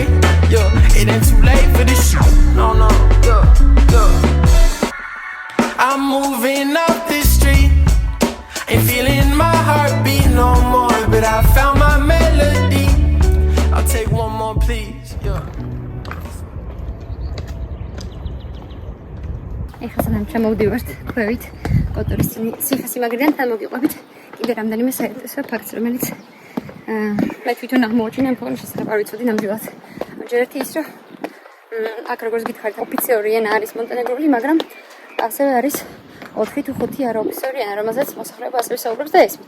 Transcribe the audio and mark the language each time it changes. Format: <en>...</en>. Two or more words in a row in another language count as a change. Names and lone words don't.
<en>Yeah, it ain't too late for this shit. No, I'm moving up this street. Ain't feeling my heartbeat no more, but I found my melody. I'll take one more, please. Yeah.</en> <ka>ეხლა სანამ ჩამოვდივართ ქვევით, კოტორის ციხესიმაგრიდან თან მოგიყვებით. კიდე რამდენიმე საინტერესო ფაქტს, რომელიც მე თვითონ აღმოაჩინე, მაგრამ შესაძლოა არ ვიცოდი ნამდვილად. ჯერ ერთი ის, რომ აქ როგორც გითხარით, ოფიციალური ენა არის მონტენეგრული, მაგრამ ასევე არის 4 თუ 5 არაოფიციალური ენა, რომელზეც მოსახლეობა ასევე საუბრობს და ესმით.</ka>